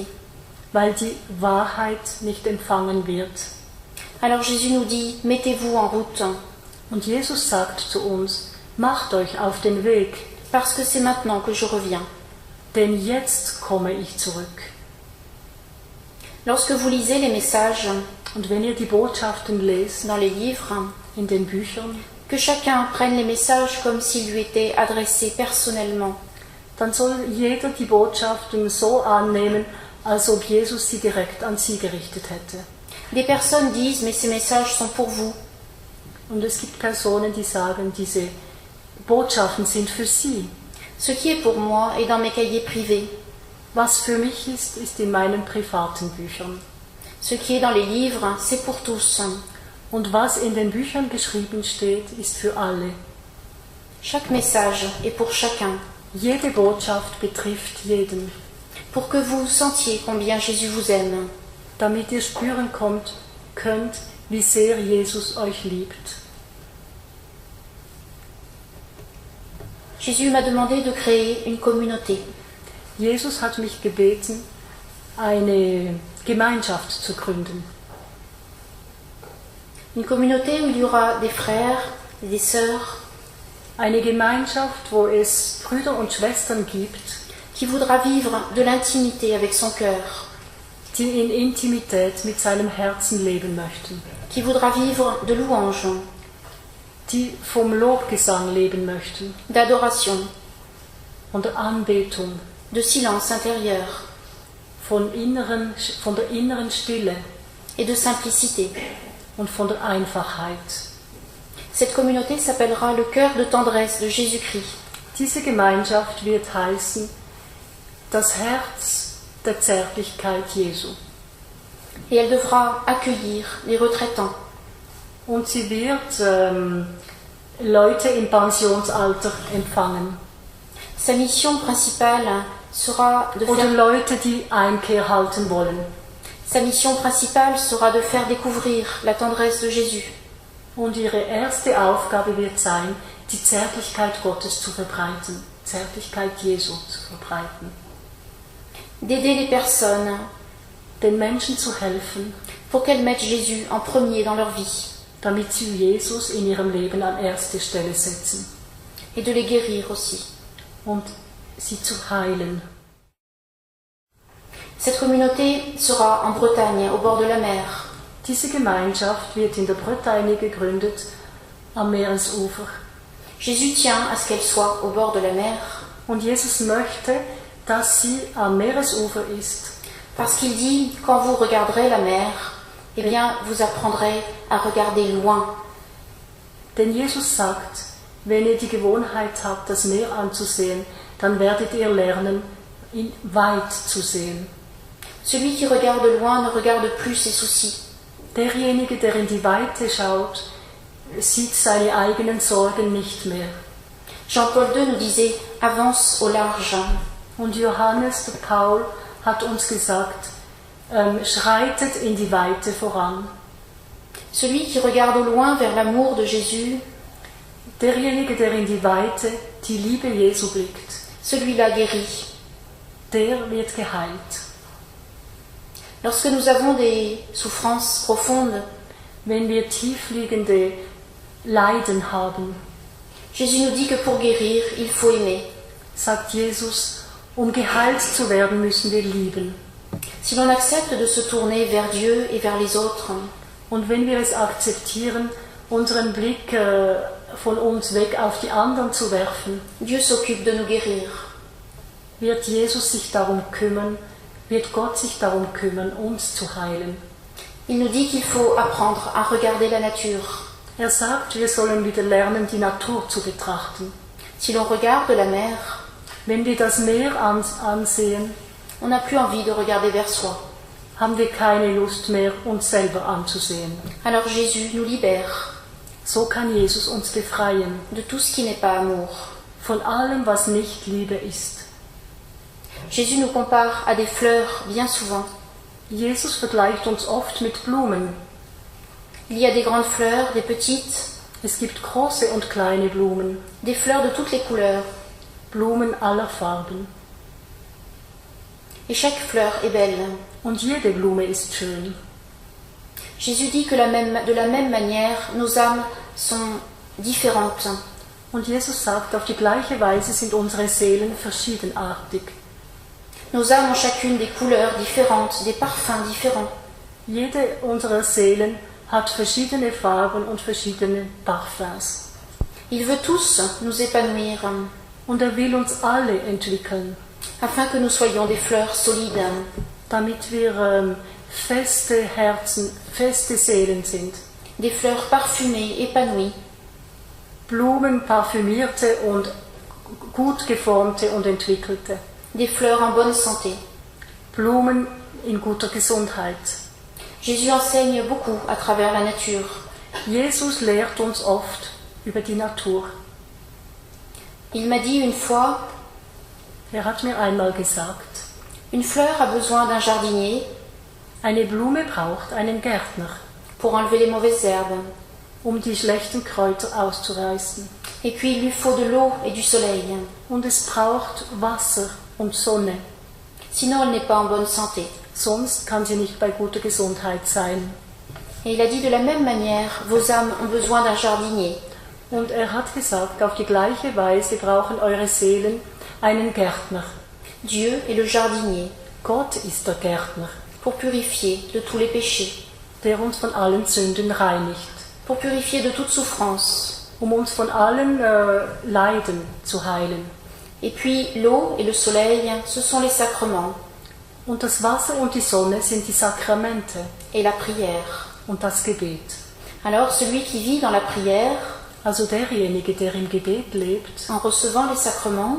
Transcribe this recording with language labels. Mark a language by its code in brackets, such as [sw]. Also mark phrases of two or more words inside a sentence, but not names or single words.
[de] weil die Wahrheit nicht empfangen wird. [fr] Alors Jésus nous dit, mettez-vous en route, [de] Und Jesus sagt zu uns, macht euch auf den Weg, [fr] parce que c'est maintenant que je reviens. [de] denn jetzt komme ich zurück. [fr] Lorsque vous lisez les messages [de] Und wenn ihr die Botschaften lest [fr] dans les livres, [de] in den Büchern, [fr] que chacun prenne les messages comme s'ils lui étaient adressés personnellement. [de] dann soll jeder die Botschaften so annehmen, als ob Jesus sie direkt an sie gerichtet hätte. [fr] Des personnes disent, mais ces messages sont pour vous. [de] Und es gibt Personen, die sagen, diese Botschaften sind für sie. [fr] Ce qui est pour moi est dans mes cahiers privés. [de] Was für mich ist, ist in meinen privaten Büchern. [fr] Ce qui est dans les livres, c'est pour tous. [de] Und was in den Büchern geschrieben steht, ist für alle. [fr] Chaque message est pour chacun, [de] Jede Botschaft betrifft jeden, [fr] pour que vous sentiez combien Jésus vous aime. [de] damit ihr spüren könnt, wie sehr Jesus euch liebt. [fr] Jésus m'a demandé de créer une communauté. [de] Jesus hat mich gebeten, eine Gemeinschaft zu gründen. [fr] Une communauté où il y aura des frères et des sœurs [de] Eine Gemeinschaft, wo es Brüder und Schwestern gibt, [fr] qui voudra vivre de l'intimité avec son cœur, [de] die in Intimität mit seinem Herzen leben möchten, [fr] qui voudra vivre de louange, [de] die vom Lobgesang leben möchten, [fr] d'adoration, [de] von der Anbetung, [fr] de silence intérieur [de] von der inneren Stille [fr] et de simplicité. [de] und von der Einfachheit. [fr] Cette communauté s'appellera le cœur de tendresse de Jésus-Christ. [de] Diese Gemeinschaft wird heißen, das Herz der Zärtlichkeit Jesu. [fr] Et elle devra accueillir les retraitants, [de] Und sie wird Leute im Pensionsalter empfangen. [fr] sa mission principale sera de [de] Oder [fr] faire, [de] Leute, die Einkehr halten wollen. [fr] sa mission principale sera de faire découvrir la tendresse de Jésus. [de] Und ihre erste Aufgabe wird sein, die Zärtlichkeit Gottes zu verbreiten, Zärtlichkeit Jesu zu verbreiten. [fr] D'aider les personnes [de] Den Menschen zu helfen, [fr] pour qu'elles mettent Jésus en premier dans leur vie [de] damit sie Jesus in ihrem Leben an erste Stelle setzen [fr] et de les guérir aussi. [de] und sie zu heilen. [fr] Cette communauté sera en Bretagne, au bord de la mer. [de] Diese Gemeinschaft wird in der Bretagne gegründet, am Meeresufer. [fr] Jésus tient à ce qu'elle soit au bord de la mer, [de] Und Jesus möchte, dass sie am Meeresufer ist. [fr] parce qu'il dit, quand vous regarderez la mer, eh bien, vous apprendrez à regarder loin. [de] Denn Jesus sagt, wenn ihr die Gewohnheit habt, das Meer anzusehen, dann werdet ihr lernen, ihn weit zu sehen. [fr] Celui qui regarde loin ne regarde plus ses soucis. [de] Derjenige, der in die Weite schaut, sieht seine eigenen Sorgen nicht mehr. [fr] Jean-Paul II nous disait, avance au large. [de] Und Johannes, der Paul, hat uns gesagt, schreitet in die Weite voran. [fr] Celui qui regarde au loin vers l'amour de Jésus, [de] Derjenige, der in die Weite, die Liebe Jesu blickt, [fr] celui-là guérit. [de] der wird geheilt. [fr] Lorsque nous avons des souffrances profondes, [de] Wenn wir tiefliegende Leiden haben, [fr] Jésus nous dit que pour guérir, il faut aimer. [de] sagt Jesus, um geheilt zu werden, müssen wir lieben. [fr] Si l'on accepte de se tourner vers Dieu et vers les autres, [de] Und wenn wir es akzeptieren, unseren Blick von uns weg auf die anderen zu werfen, [fr] Dieu s'occupe de nous guérir. [de] wird Jesus sich darum kümmern, wird Gott sich darum kümmern, uns zu heilen. [fr] Il nous dit qu'il faut apprendre à regarder la nature. [de] Er sagt, wir sollen wieder lernen, die Natur zu betrachten. [fr] Si l'on regarde la mer, [de] Wenn wir das Meer ansehen, [fr] on n'a plus envie de regarder vers soi. [de] haben wir keine Lust mehr, uns selber anzusehen. [fr] Alors Jésus nous libère [de] So kann Jesus uns befreien [fr] de tout ce qui n'est pas amour. [de] von allem, was nicht Liebe ist. [fr] Jésus nous compare à des fleurs bien souvent. [de] Jesus vergleicht uns oft mit Blumen. [fr] Il y a des grandes fleurs, des petites, [de] Es gibt große und kleine Blumen, [fr] des fleurs de toutes les couleurs. [de] Blumen aller Farben. [fr] Et chaque fleur est belle. [de] Und jede Blume ist schön. [fr] Jésus dit que de la même manière, nos âmes sont différentes. [de] Und Jesus sagt, auf die gleiche Weise sind unsere Seelen verschiedenartig. [fr] Nos âmes ont chacune des couleurs différentes, des parfums différents. [de] Jede unserer Seelen hat verschiedene Farben und verschiedene Parfums. [fr] Il veut tous nous épanouir, [de] Und er will uns alle entwickeln, [fr] afin que nous soyons des fleurs solides, [de] damit wir feste Herzen, feste Seelen sind. [fr] des fleurs parfumées, épanouies, [de] Blumen, parfümierte und gut geformte und entwickelte. [fr] des fleurs en bonne santé. [de] Blumen in guter Gesundheit. [fr] Jésus enseigne beaucoup à travers la nature. [de] Jesus lehrt uns oft über die Natur. [fr] Il m'a dit une fois, [de] Er hat mir einmal gesagt, [fr] une fleur a besoin d'un jardinier [de] eine Blume braucht einen Gärtner, [fr] pour enlever les mauvaises herbes. [de] um die schlechten Kräuter auszureißen. [fr] Et puis il lui faut de l'eau et du soleil. [de] Und es braucht Wasser und Sonne, [fr] Sinon elle n'est pas en bonne santé. [de] sonst kann sie nicht bei guter Gesundheit sein. [fr] Et il a dit de la même manière, vos âmes ont besoin d'un jardinier. [de] Und er hat gesagt, auf die gleiche Weise brauchen eure Seelen einen Gärtner. [fr] Dieu est le jardinier [de] Gott ist der Gärtner, [fr] pour purifier de tous les péchés, [de] der uns von allen Sünden reinigt, [fr] pour purifier de toute souffrance. [de] um uns von allen Leiden zu heilen. [fr] Et puis l'eau et le soleil, ce sont les sacrements [de] Und das Wasser und die Sonne sind die Sakramente [fr] et la prière. [de] und das Gebet. [fr] Alors celui qui vit dans la prière, [de] Also derjenige, der im Gebet lebt, [fr] en recevant les sacrements